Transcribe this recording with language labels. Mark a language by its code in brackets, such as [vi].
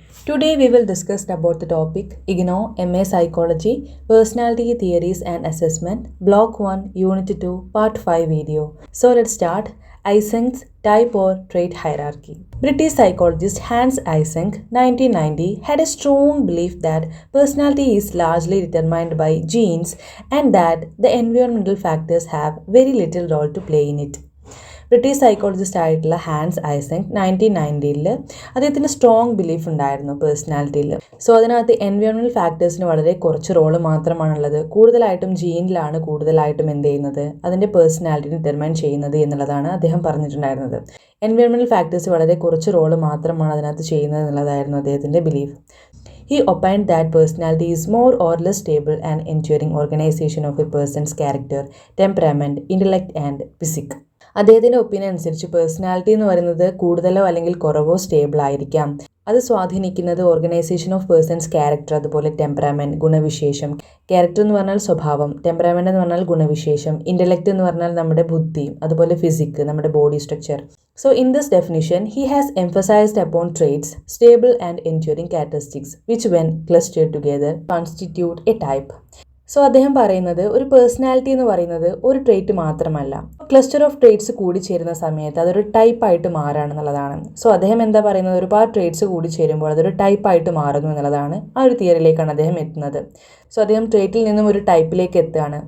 [en] Today we will discuss about the topic Ignou, MA Psychology, Personality Theories and Assessment, Block 1, Unit 2, Part 5 video. So let's start. Eysencks Type or Trait Hierarchy. British psychologist Hans Eysencks, 1990, had a strong belief that personality is largely determined by genes and that the environmental factors have very little role to play in it. [ml] British psychologist ആയിട്ടുള്ള Hans ഐസെങ്ക് 1990 അദ്ദേഹത്തിന് strong belief ഉണ്ടായിരുന്നു പേഴ്സണാലിറ്റിയിൽ. So അതിനകത്ത് environmental ഫാക്ടേഴ്സിന് വളരെ കുറച്ച് role മാത്രമാണുള്ളത്. കൂടുതലായിട്ടും ജീനിലാണ് കൂടുതലായിട്ടും എന്ത് ചെയ്യുന്നത്, അതിൻ്റെ പേഴ്സണാലിറ്റി ഡിറ്റർമൈൻ ചെയ്യുന്നത് എന്നുള്ളതാണ് അദ്ദേഹം പറഞ്ഞിട്ടുണ്ടായിരുന്നത്. എൻവയോൺമെൻറ്റൽ ഫാക്ടേഴ്സ് വളരെ കുറച്ച് റോള് മാത്രമാണ് അതിനകത്ത് ചെയ്യുന്നത് എന്നുള്ളതായിരുന്നു അദ്ദേഹത്തിൻ്റെ belief. [en] He opined that personality is more or less stable and enduring organization of a person's character, temperament, intellect and physique. [ml] അദ്ദേഹത്തിൻ്റെ ഒപ്പീനിയൻ അനുസരിച്ച് പേഴ്സണാലിറ്റി എന്ന് പറയുന്നത് കൂടുതലോ അല്ലെങ്കിൽ കുറവോ സ്റ്റേബിൾ ആയിരിക്കാം. അത് സ്വാധീനിക്കുന്നത് [en] organisation of person's character, [ml] അതുപോലെ ടെമ്പറാമെൻറ്റ് ഗുണവിശേഷം. ക്യാരക്ടർ എന്ന് പറഞ്ഞാൽ സ്വഭാവം, ടെമ്പറാമെൻറ്റ് എന്ന് പറഞ്ഞാൽ ഗുണവിശേഷം, ഇൻ്റലക്റ്റ് എന്ന് പറഞ്ഞാൽ നമ്മുടെ ബുദ്ധി, അതുപോലെ ഫിസിക് നമ്മുടെ body structure. [en] So in this definition, he has emphasized upon traits, stable and enduring characteristics, which when clustered together constitute a type. [ml] So അദ്ദേഹം പറയുന്നത് ഒരു പേഴ്സണാലിറ്റി എന്ന് പറയുന്നത് ഒരു ട്രേറ്റ് മാത്രമല്ല, ക്ലസ്റ്റർ ഓഫ് ട്രേറ്റ്സ് കൂടി ചേരുന്ന സമയത്ത് അതൊരു ടൈപ്പായിട്ട് മാറുകയാണെന്നുള്ളതാണ്. സോ അദ്ദേഹം എന്താ പറയുന്നത്, ഒരുപാട് ട്രേറ്റ്സ് കൂടി ചേരുമ്പോൾ അതൊരു ടൈപ്പായിട്ട് മാറുന്നു എന്നുള്ളതാണ്. ആ ഒരു തിയറിയിലേക്കാണ് അദ്ദേഹം എത്തുന്നത്. സോ അദ്ദേഹം ട്രേറ്റിൽ നിന്നും ഒരു ടൈപ്പിലേക്ക് എത്തുകയാണ്.